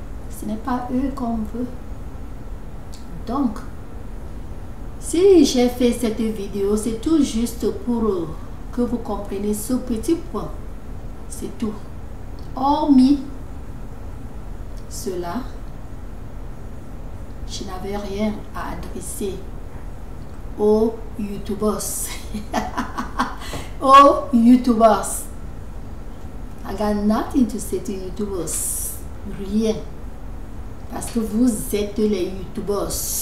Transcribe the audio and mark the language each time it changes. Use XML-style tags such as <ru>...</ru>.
<fr>Ce n'est pas eux qu'on veut. Donc, si j'ai fait cette vidéo, c'est tout juste pour que vous compreniez ce petit point. C'est tout. Hormis cela, je n'avais rien à adresser aux YouTubers. Aux YouTubers.</fr> <en>I got nothing to say to YouTubers.</en> <fr>Rien. Parce que vous êtes les YouTubers.</fr>